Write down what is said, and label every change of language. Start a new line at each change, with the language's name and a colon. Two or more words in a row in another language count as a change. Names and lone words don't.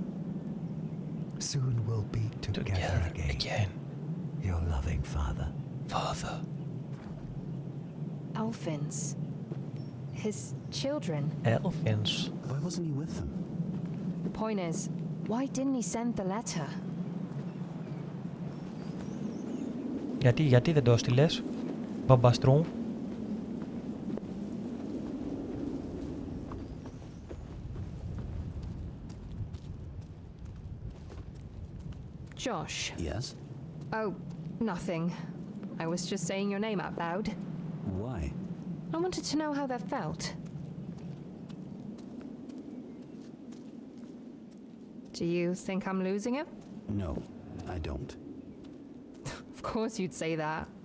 English: Soon we'll be together again. Your loving father. Father. Elfins. His children. Elfins. Why wasn't he with them? The point is, why didn't he send the letter?
Greek: Γιατί δεν το έστειλες, μπαμπαστρούμ.
English: Josh. Yes. Oh, nothing. I was just saying your name out loud. Why? I wanted to know how that felt. Do you think I'm losing it? No, I don't. Of course you'd say that.